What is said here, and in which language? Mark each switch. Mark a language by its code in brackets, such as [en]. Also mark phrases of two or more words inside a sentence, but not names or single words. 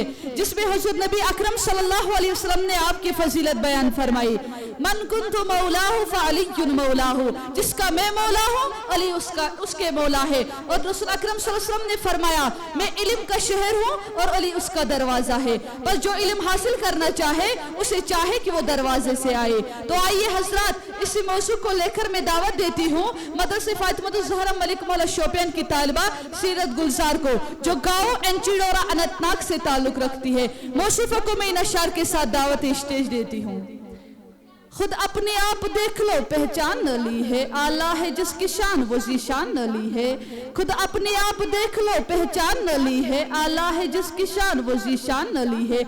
[ur] جس میں حضرت نبی اکرم [ar] صلی اللہ علیہ وسلم [ur] نے آپ کی فضیلت بیان فرمائی، [ar] من کنت مولاہ فعلی مولاہ، [ur] جس کا میں مولا ہوں علی اس کے مولا ہے، اور رسول اکرم [ar] صلی اللہ علیہ وسلم [ur] نے فرمایا میں علم کا شہر ہوں اور علی اس کا دروازہ ہے، پر جو علم حاصل کرنا چاہے اسے چاہے کہ وہ دروازے سے آئے۔ تو آئیے حضرات اسی موضوع کو لے کر میں دعوت دیتی ہوں مدرسہ فاطمہ الزہرا ملک مولا شوپین کی طالبہ سیرت گلزار کو، جو گاؤں انچیڈورا اننت ناگ سے تعلق رکھتی ہے۔ موصوفہ کو میں ان اشعار کے ساتھ دعوت اسٹیج دیتی ہوں۔ خود اپنے آپ دیکھ لو پہچان نہ لی ہے، آلہ ہے جس کی شان وہ ذیشان نہ لی ہے، خود اپنے آپ دیکھ لو پہچان نہ لی ہے، آلہ ہے جس کی شان وہ ذیشان نہ لی ہے۔